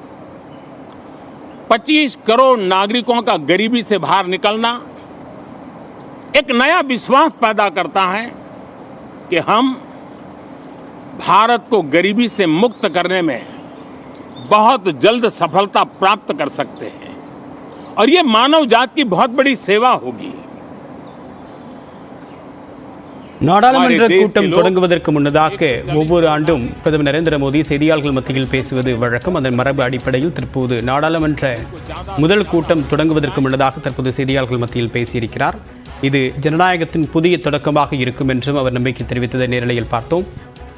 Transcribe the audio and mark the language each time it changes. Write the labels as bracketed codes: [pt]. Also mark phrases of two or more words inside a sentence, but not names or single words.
[hi] 25 करोड़ नागरिकों का गरीबी से बाहर निकलना एक नया विश्वास पैदा करता है कि हम भारत को गरीबी से मुक्त करने में बहुत जल्द सफलता प्राप्त कर सकते हैं और ये मानव जाति की बहुत बड़ी सेवा होगी। [ta] நாடாளுமன்ற கூட்டம் தொடங்குவதற்கு முன்னதாக ஒவ்வொரு ஆண்டும் பிரதமர் நரேந்திர மோடி செய்தியாளர்கள் மத்தியில் பேசுவது வழக்கம். அதன் மரபு அடிப்படையில் தற்போது நாடாளுமன்ற முதல் கூட்டம் தொடங்குவதற்கு முன்னதாக தற்போது செய்தியாளர்கள் மத்தியில் பேசியிருக்கிறார். இது ஜனநாயகத்தின் புதிய தொடக்கமாக இருக்கும் என்றும் அவர் நம்பிக்கை தெரிவித்ததை நேரலையில் பார்த்தோம்.